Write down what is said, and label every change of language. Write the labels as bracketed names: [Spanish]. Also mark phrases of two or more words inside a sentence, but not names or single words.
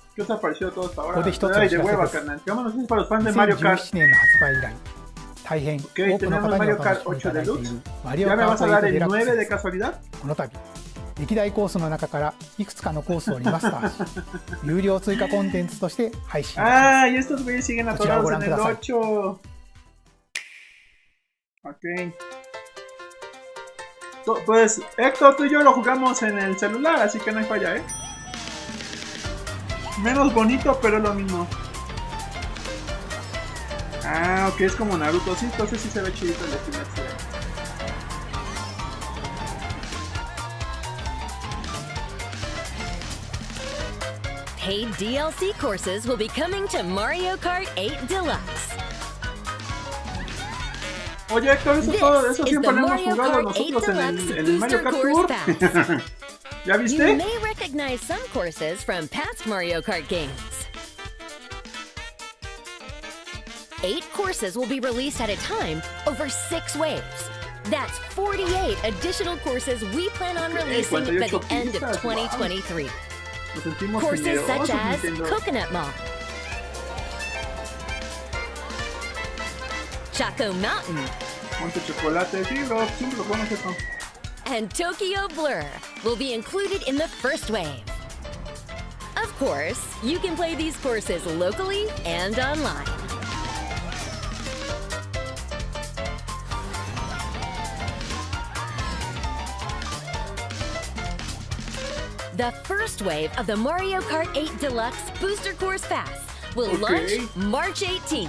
[Spanish] ¿Qué os ha parecido todo hasta [Japanese] こ [Spanish] ahora? [Japanese] こで一つお [Spanish] Ay, [Japanese] 知 [Spanish] de [Japanese] らせ [Spanish] hueva, [Japanese] です。 [Spanish] carnal. Vámonos para los fans de Mario Kart. [Japanese] 2017 年の発売以来、大変多くの方にお楽しみいただいているマリオ [Spanish] ¿Ya [Japanese] カ [Spanish] me [Japanese] ー [Spanish] vas [Japanese] ト [Spanish] a [Japanese] 8 [Spanish] dar [Japanese] デ [Spanish] el [Japanese] ラックス [Spanish] 9 de [Japanese] です。 [Spanish] casualidad? [Japanese] この度、歴代コースの中からいくつかのコースをリマスターし、有料追加コンテンツとして配信いたします。 [Spanish] Ah, y estos güeyes siguen [Japanese] こちらをご [Spanish] atorados [Japanese] 覧 [Spanish] en [Japanese] く [Spanish] el [Japanese] ださい。 [Spanish] 8. Ok. Pues Héctor, tú y yo lo jugamos en el celular, así que no hay falla, ¿eh? Menos bonito, pero es lo mismo. Ah, ok, es como Naruto, sí, entonces sí se ve chidito el estilo. [English] Paid DLC courses will be coming to Mario Kart 8 Deluxe. [Spanish] Oye, Héctor, eso siempre lo hemos jugado nosotros en el Mario Kart Tour. ¿Ya viste? [English] You may recognize some courses from past Mario Kart games. 8 courses will be released at a time over 6 waves. That's 48 additional courses we plan on releasing by the end of 2023. Courses such as Coconut Mall, Choco Mountain, [Spanish] Monte Chocolate, sí, bro, siempre lo podemos hacer. [English] and Tokyo Blur will be included in the first wave. Of course, you can play these courses locally and online. The first wave of the Mario Kart 8 Deluxe Booster Course Pass will launch March 18th.